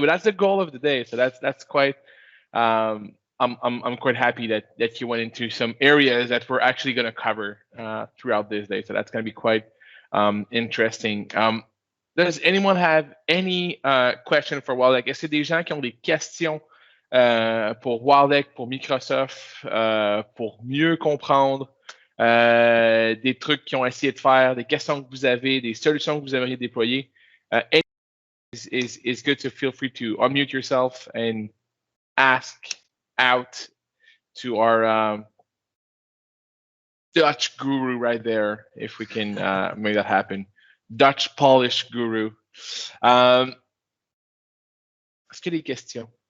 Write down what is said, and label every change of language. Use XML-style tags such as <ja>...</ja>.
<en>But that's the goal of the day. So that's quite. I'm quite happy that you went into some areas that we're actually going to cover throughout this day. So that's going to be quite interesting. Does anyone have any question for Waldek?</en> <fr>Est-ce qu'il y a des gens qui ont des questions pour Waldek, pour Microsoft, pour mieux comprendre des trucs qu'ils ont essayé de faire, des questions que vous avez, des solutions que vous aimeriez déployer?</fr> <en>It's good to feel free to unmute yourself and ask out to our Dutch guru right there, if we can make that happen. Dutch Polish guru.</en> <fr>Est-ce qu'il y a des questions?</fr>